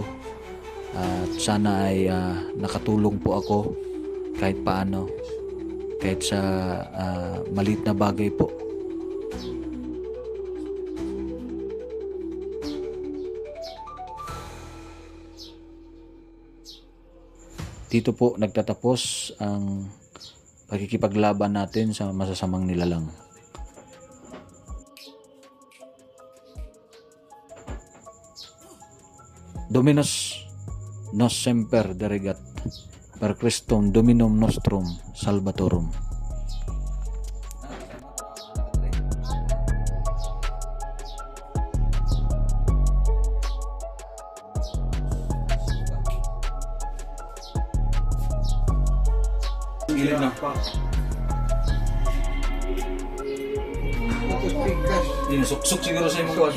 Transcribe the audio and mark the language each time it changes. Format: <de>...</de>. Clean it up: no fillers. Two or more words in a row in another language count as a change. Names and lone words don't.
<tl>At sana ay nakatulong po ako kahit paano, kahit sa maliit na bagay po. Dito po nagtatapos ang pagkikipaglaban natin sa masasamang nilalang.</tl> <la>Dominus nos semper deregat, per Christum Dominum nostrum Salvatorum. Ilan na pa?</la> <ceb>Yun, suksok siguro sa imong kuwan.</ceb>